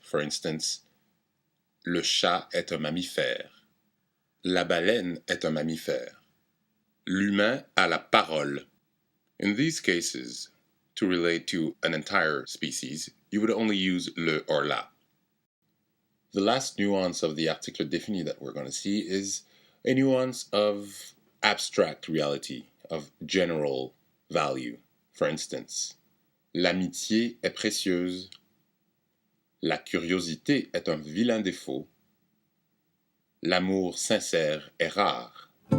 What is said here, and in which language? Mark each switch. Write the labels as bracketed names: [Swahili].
[English] For instance, [French] le chat est un mammifère. La baleine est un mammifère. L'humain a la parole. [English] In these cases, to relate to an entire species, you would only use le or la. The last nuance of the article défini that we're going to see is a nuance of abstract reality, of general value. For instance, [French] l'amitié est précieuse, la curiosité est un vilain défaut, l'amour sincère est rare.